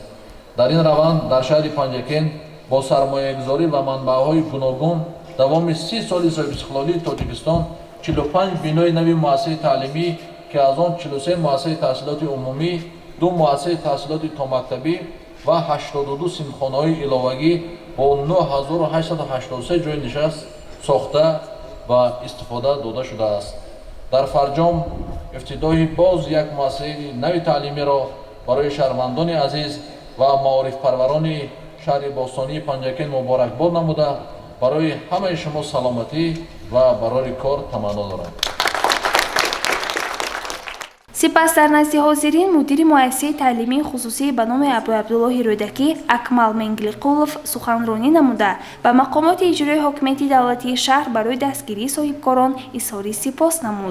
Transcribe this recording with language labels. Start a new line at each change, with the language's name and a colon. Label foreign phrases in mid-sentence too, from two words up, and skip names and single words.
Tajik: Дар ин раванд дар шаҳри Панҷакент бо сармоягузорӣ ва манбаъҳои гуногун давоми 30 соли соҳибистиқлолии Тоҷикистон 45 бинои нави муассисаи таълимӣ ки аз он 43 муассисаи таҳсилоти умумӣ, 2 муассисаи таҳсилоти томактабӣ ва 82 синфхонаҳои иловагӣ бо 9883 ҷои нишаст сохта ва истифода дода шуда аст. Дар фарҷом ифтитоҳи боз як муассисаи нави таълимӣ ро барои шаҳрвандони азиз ва маорифпарварони шаҳри бостонии Панҷакен муборакбод намуда барои ҳамаи шумо саломатӣ ва барори кор таманно дорам. сипас дар назди ҳозирин мудири муассисаи таълимии хусусӣ ба номи Абу Абдуллоҳи Рӯдакӣ Акмал Менглиқулов суханронӣ намуда ба мақомоти иҷроии ҳокимияти давлатии шаҳр барои дастгирии соҳибкорон изҳори сипос намуд.